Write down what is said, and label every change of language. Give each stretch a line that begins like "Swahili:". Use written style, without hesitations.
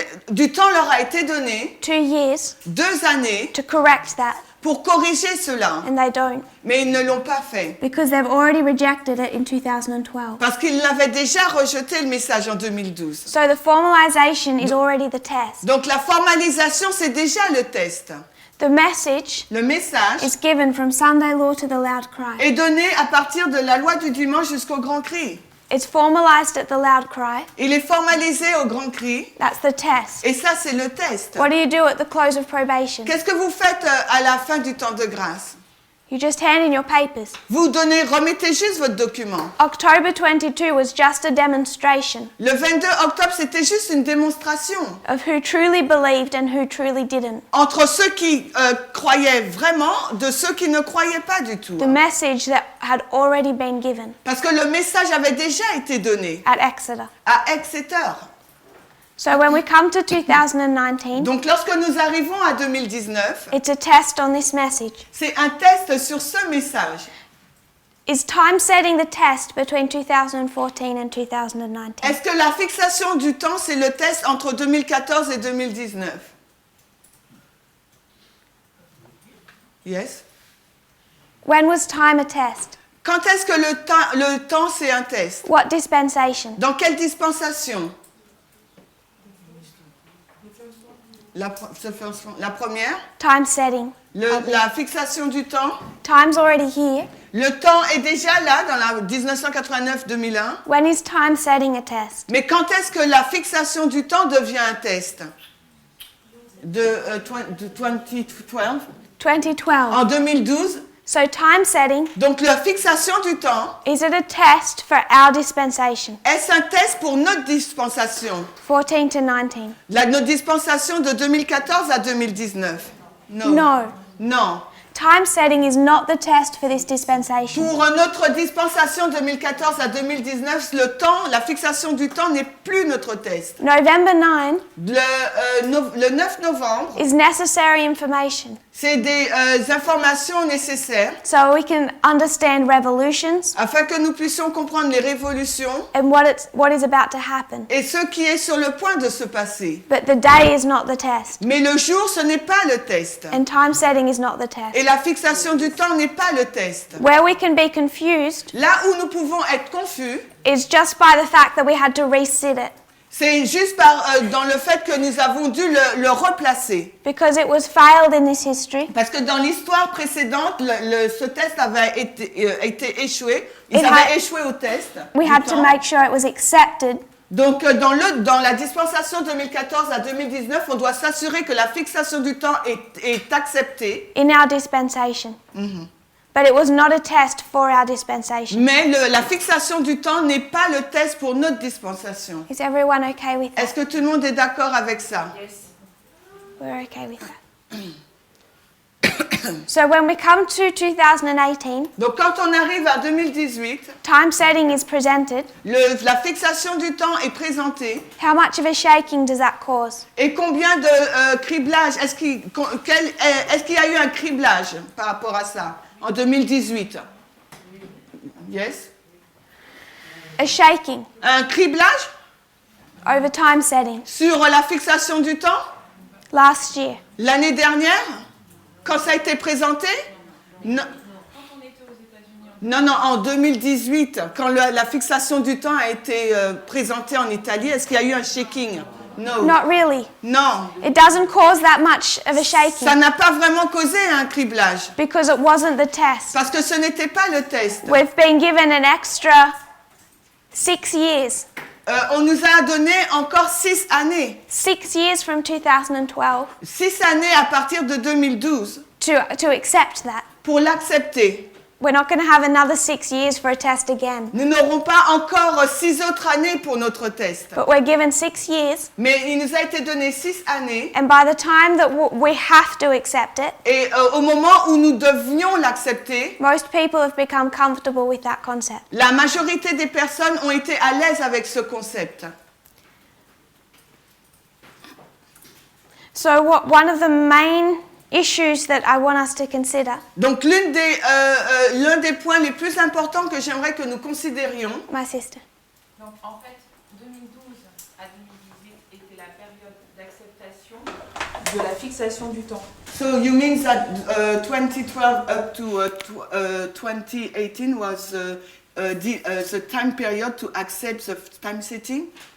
French: Du temps leur a été donné,
English: 2 years,
French: 2 années,
English: to correct that,
French: pour corriger cela.
English: and they don't,
French: Mais ils ne l'ont pas fait.
English: because they've already rejected it in 2012.
French: Parce qu'ils l'avaient déjà rejeté le message en 2012.
English: So the formalization is already the test.
French: Donc la formalisation, c'est déjà le test.
English: The message
French: Le message
English: is given from Sunday law to the loud cry.
French: est donné à partir de la loi du dimanche jusqu'au grand cri.
English: It's formalized at the loud cry.
French: Il est formalisé au grand cri.
English: That's the test.
French: Et ça, c'est le test.
English: What do you do at the close of probation?
French: Qu'est-ce que vous faites à la fin du temps de grâce?
English: You just hand in your papers.
French: Vous remettez juste votre document.
English: October 22 was just a demonstration
French: Le 22 octobre, c'était juste une démonstration
English: of who truly believed and who truly didn't.
French: entre ceux qui croyaient vraiment de ceux qui ne croyaient pas du tout.
English: The message that had already been given
French: Parce que le message avait déjà été donné
English: at Exeter.
French: à Exeter.
English: So when we come to 2019,
French: Donc lorsque nous arrivons à 2019,
English: it's a test on this message.
French: c'est un test sur ce message.
English: Is time setting the test between 2014 and 2019?
French: Est-ce que la fixation du temps, c'est le test entre 2014 et 2019?
English: Yes. When was time a test?
French: Quand est-ce que le temps, c'est un test?
English: What dispensation?
French: Dans quelle dispensation? La première?
English: Time setting.
French: La fixation du temps?
English: Time's already here.
French: Le temps est déjà là dans la 1989-2001.
English: When is time setting a test?
French: Mais quand est-ce que la fixation du temps devient un test? De 2012? 2012. En 2012.
English: So time setting,
French: Donc la fixation du temps,
English: is it a test for our dispensation?
French: est-ce un test pour notre dispensation?
English: 14 to 19.
French: Notre dispensation de 2014 à 2019? Non.
English: No.
French: Non.
English: Time setting is not the test for this dispensation.
French: Pour notre dispensation 2014 à 2019, le temps, la fixation du temps n'est plus notre test.
English: November 9
French: Le 9 novembre,
English: is necessary information
French: c'est des informations nécessaires
English: so we can understand revolutions
French: afin que nous puissions comprendre les révolutions
English: and what is about to happen.
French: et ce qui est sur le point de se passer.
English: But the day is not the test,
French: Mais le jour, ce n'est pas le test.
English: and time setting is not the test.
French: Et la fixation du temps n'est pas le test.
English: Where we can be confused
French: Là où nous pouvons être confus,
English: is just by the fact that we had to reset it
French: c'est juste dans le fait que nous avons dû le replacer.
English: because it was failed in this history.
French: Parce que dans l'histoire précédente, ce test avait été échoué. Ils
English: It
French: avaient
English: had-
French: échoué au test.
English: We
French: du
English: had to
French: temps.
English: make sure it was accepted
French: Donc, dans la dispensation 2014 à 2019, on doit s'assurer que la fixation du temps est acceptée.
English: in our dispensation. But it was not a test for our dispensation.
French: Mais la fixation du temps n'est pas le test pour notre dispensation.
English: Is everyone okay with that?
French: Est-ce que tout le monde est d'accord avec ça?
English: We're okay with that. So when we come to 2018,
French: Donc, quand on arrive à 2018,
English: time setting is presented.
French: la fixation du temps est présentée.
English: How much of a shaking does that cause?
French: Et combien de criblage, est-ce qu'il y a eu un criblage par rapport à ça en 2018?
English: Yes? A shaking
French: Un criblage
English: over time setting.
French: sur la fixation du temps
English: Last year,
French: l'année dernière, quand ça a été présenté? Non. Non, en 2018, quand la fixation du temps a été présentée en Italie, est-ce qu'il y a eu un shaking?
English: No. not really.
French: Non.
English: It doesn't cause that much of a shaking
French: Ça n'a pas vraiment causé un criblage,
English: because it wasn't the test.
French: parce que ce n'était pas le test.
English: We've been given an extra 6 years.
French: On nous a donné encore 6 années.
English: 6 years from 2012
French: 6 années à partir de 2012
English: to accept that.
French: pour l'accepter.
English: We're not going to have another 6 years for a test again.
French: Nous n'aurons pas encore 6 autres années pour notre test.
English: But we're given 6 years,
French: Mais il nous a été donné 6 années.
English: and by the time that we have to accept it,
French: Et au moment où nous devions l'accepter,
English: most people have become comfortable with that concept.
French: la majorité des personnes ont été à l'aise avec ce concept.
English: So one of the main issues that I want us to consider,
French: Donc l'un des points les plus importants que j'aimerais que nous considérions,
English: my sister,
French: Donc en fait, 2012 à 2018 était la période d'acceptation De la fixation du temps.
English: so you mean that 2012 up to 2018 was the time period to accept the time setting?